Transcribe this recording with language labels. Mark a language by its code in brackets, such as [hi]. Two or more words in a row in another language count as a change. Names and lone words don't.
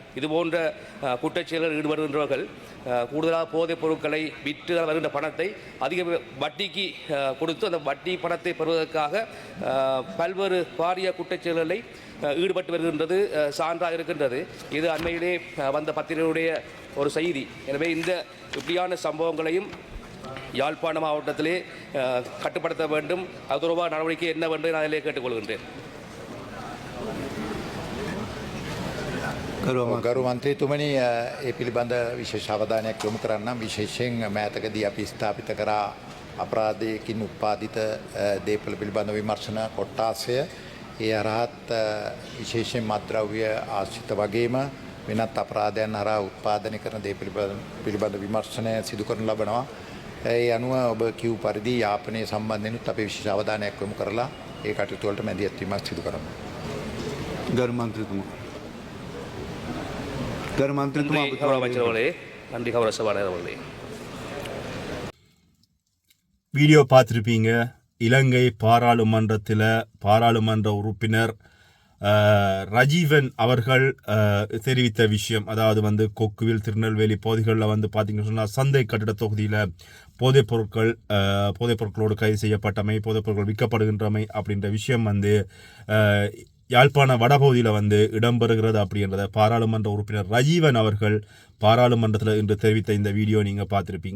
[ta] இதுபோன்ற குற்றச்செயல்கள் ஈடுபடுகின்றவர்கள் கூடுதலாக போதைப் பொருட்களை விற்று வருகின்ற பணத்தை அதிக வட்டிக்கு கொடுத்து அந்த வட்டி பணத்தை பெறுவதற்காக பல்வேறு பாரிய குற்றச்செயல்களை ஈடுபட்டு வருகின்றது சான்றாக இருக்கின்றது. இது அண்மையிலே வந்த பத்திரிகையுடைய ஒரு செய்தி. எனவே இந்த இப்படியான சம்பவங்களையும் யாழ்ப்பாண மாவட்டத்திலே கட்டுப்படுத்த வேண்டும். அது தொடர்பாக நடவடிக்கை என்ன என்று நான் அதிலே கேட்டுக்கொள்கின்றேன். [si] ගරු මන්ත්‍රීතුමනි, ඒ පිළිබඳ විශේෂ අවධානයක් යොමු කරන්නම්. විශේෂයෙන් මෑතකදී අපි ස්ථාපිත කරා අපරාධයකින් උත්පාදිත දේපල පිළිබඳ විමර්ශන කොට්ටාසය. ඒ අරහත් විශේෂයෙන් මත්ද්‍රව්‍ය ආශ්‍රිත වගේම වෙනත් අපරාධයන් හරහා උත්පාදනය කරන දේ පිළිබඳ විමර්ශනය සිදු කරනු ලබනවා. ඒ අනුව ඔබ කිව් පරිදි යාපනයේ සම්බන්ධයෙන්ුත් අපි විශේෂ අවධානයක් යොමු කරලා ඒ කටයුතු වලට මැදිහත් වීමක් සිදු කරමු. ගරු මන්ත්‍රීතුමා. ගරු මන්ත්‍රීතුමා, [ta] அமைச்சர்களே, நன்றி கௌரவ சபாநாயகர்களே. வீடியோ பார்த்துருப்பீங்க. இலங்கை பாராளுமன்ற உறுப்பினர் ரஜீவன் அவர்கள் தெரிவித்த விஷயம், அதாவது கொக்குவில் திருநெல்வேலி பகுதிகளில் பார்த்தீங்கன்னு சொன்னால் சந்தை கட்டிட தொகுதியில் போதைப் பொருட்களோடு கைது செய்யப்பட்டமை, போதைப் பொருட்கள் விற்கப்படுகின்றமை அப்படின்ற விஷயம் யாழ்ப்பாண வடபகுதியில் இடம்பெறுகிறது அப்படின்றத பாராளுமன்ற உறுப்பினர் ரஜீவன் அவர்கள் பாராளுமன்றத்தில் இன்று தெரிவித்த இந்த வீடியோ நீங்கள் பார்த்துருப்பீங்க.